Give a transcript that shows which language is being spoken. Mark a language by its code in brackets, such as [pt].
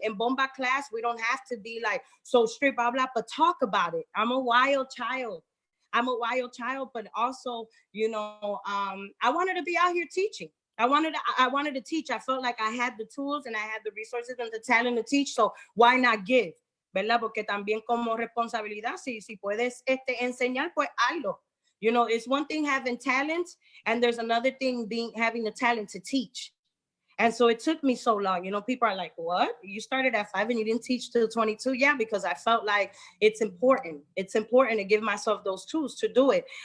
[en] In Bomba class, we don't have to be like so strict, blah, blah, but talk about it. I'm a wild child, but also, you know, I wanted to be out here teaching. I wanted to teach. I felt like I had the tools and I had the resources and the talent to teach. So why not give? [es] ¿Verdad? Porque también como responsabilidad, si puedes enseñar, pues hazlo. [en] You know, it's one thing having talent, and there's another thing having the talent to teach. And so it took me so long. You know, people are like, what? You started at 5 and you didn't teach till 22? Yeah, because I felt like it's important. It's important to give myself those tools to do it.